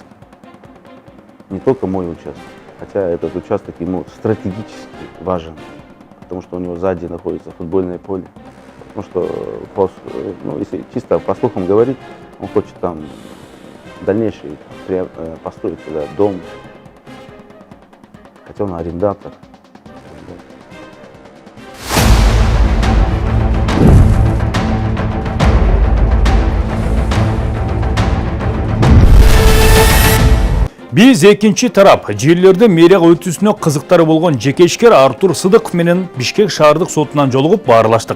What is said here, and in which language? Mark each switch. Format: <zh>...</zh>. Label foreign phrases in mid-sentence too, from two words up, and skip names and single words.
<ru>Не только мой участок, хотя этот участок ему стратегически важен, потому что у него сзади находится футбольное поле. Потому что, если чисто по слухам говорить, он хочет там дальнейший построить туда дом, хотя он арендатор.</ru> <ky>Биз экинчи тарап жерлерде мэрия өтүүсүнө кызыктары болгон жеке ишкер Артур Сыдыков менен Бишкек шаардык сотунан жолугуп баарлаштык.</ky>